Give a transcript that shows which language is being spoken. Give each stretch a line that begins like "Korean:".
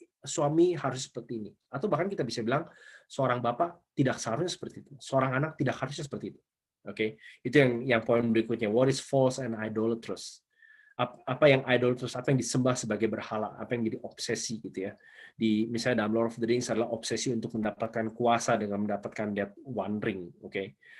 Indonesian: Suami harus seperti ini. Atau bahkan kita bisa bilang seorang bapak tidak seharusnya seperti itu. Seorang anak tidak harusnya seperti itu. Oke, itu yang poin berikutnya.
English: What is false and idolatrous?
Indonesian: Apa yang idolatrous? Apa yang disembah sebagai berhala? Apa yang jadi obsesi gitu ya? Misalnya dalam Lord of the Rings adalah obsesi untuk mendapatkan kuasa dengan mendapatkan
English: that one ring.
Indonesian: Oke.